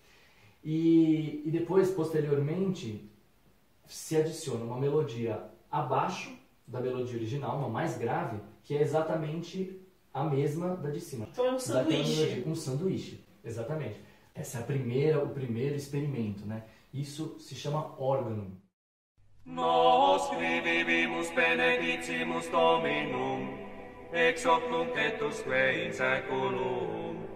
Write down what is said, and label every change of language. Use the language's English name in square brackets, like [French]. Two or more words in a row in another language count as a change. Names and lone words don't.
[Portuguese] E depois, posteriormente, se adiciona uma melodia abaixo da melodia original, uma mais grave, que é exatamente a mesma da de cima. Então é um sanduíche. Um sanduíche, exatamente. Essa é o primeiro experimento, né? Isso se chama órgão. [Latin] Nos vivimus benedicimus Dominum, ex hoc nunc et usque in saeculum.